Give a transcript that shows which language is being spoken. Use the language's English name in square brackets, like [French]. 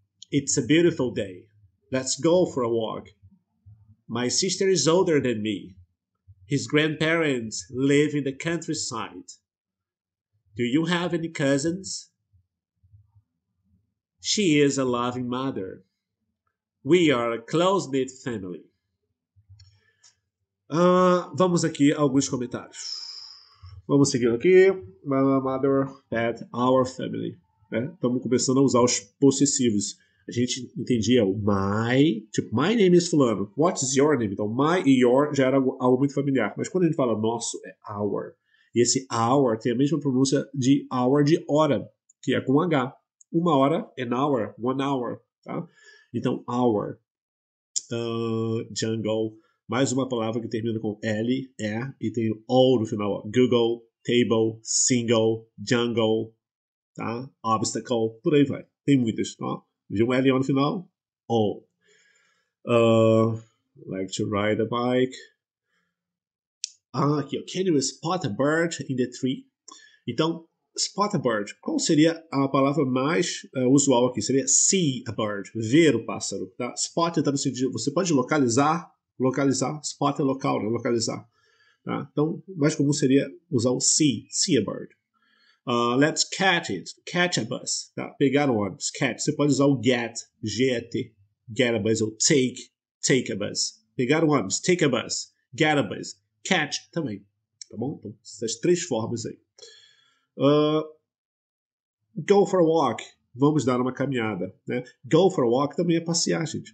[English] It's a beautiful day. Let's go for a walk. My sister is older than me. His grandparents live in the countryside. Do you have any cousins? She is a loving mother. We are a close-knit family. [Portuguese] Vamos aqui a alguns comentários. Vamos seguir aqui. [English] My mother, pet, our family. [Portuguese] Estamos começando a usar os possessivos. A gente entendia o my, tipo, [English] my name is fulano. What is your name? [Portuguese] Então, my e your já era algo muito familiar. Mas quando a gente fala nosso, é our. E esse our tem a mesma pronúncia de hour de hora, que é com H. Uma hora, [English] an hour, 1 hour. [Portuguese] Tá? Então, our. Jungle. Mais uma palavra que termina com L, e tem O no final. Ó. [English] Google, table, single, jungle, tá? [Portuguese] Obstacle, por aí vai. Tem muitas, tá? Viu um L no final? O. [English] Like to ride a bike. [Portuguese] Aqui, ó. [English] Can you spot a bird in the tree? [Portuguese] Então, [English] spot a bird. [Portuguese] Qual seria a palavra mais usual aqui? Seria [English] see a bird, [Portuguese] ver o pássaro. Tá? Spot está no sentido, você pode localizar, spot é local, né? Localizar. Tá? Então, mais comum seria usar o [English] see a bird. Let's catch it, catch a bus. [Portuguese] Tá? Pegar um ônibus, catch. Você pode usar o get, G-E-T, [English] get a bus, [Portuguese] ou [English] take a bus. [Portuguese] Pegar um ônibus, [English] take a bus, get a bus, catch [Portuguese] também. Tá bom? Então, essas três formas aí. [English] Go for a walk. [Portuguese] Vamos dar uma caminhada. Né? Go for a walk também é passear, gente.